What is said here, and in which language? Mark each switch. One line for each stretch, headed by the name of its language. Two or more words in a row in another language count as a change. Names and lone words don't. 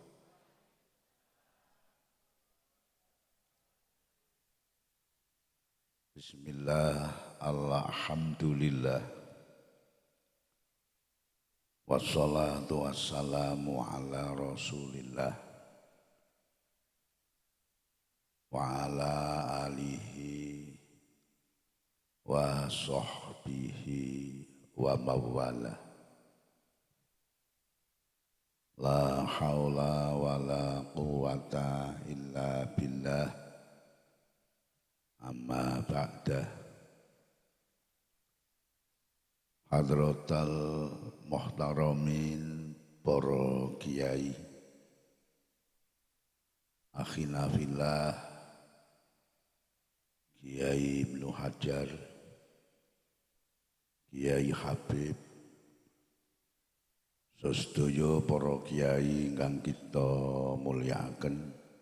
Arabic: بسم الله، الحمد لله، والصلاة والسلام على رسول الله وعلى آله وصحبه ومن والاه. لا حول ولا قوة إلا بالله. أما بعد. حضرات المحترمين
Javanese: para kiai,
Arabic: أخينا في الله,
Javanese: Kiai Ibnu Hajar, Kiai Habib, sedaya para kiai ingkang kita mulyakaken.